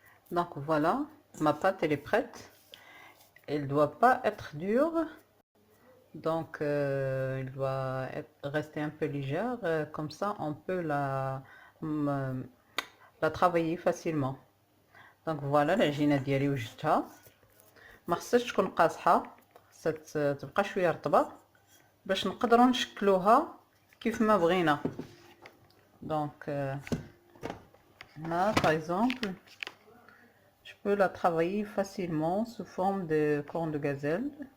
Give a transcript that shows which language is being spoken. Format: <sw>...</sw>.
<fr>Donc voilà, ma pâte elle est prête. Elle doit pas être dure. Donc elle doit rester un peu légère. Comme ça on peut la travailler facilement. Donc voilà</fr> <ar>العجينة ديالي وجدتها. ما خصهاش تكون قاصحة، خصها تبقى شوية رطبة باش نقدروا نشكلوها كيف ما بغينا.</ar> <fr>Donc là par exemple je peux la travailler facilement sous forme de corne de gazelle.</fr>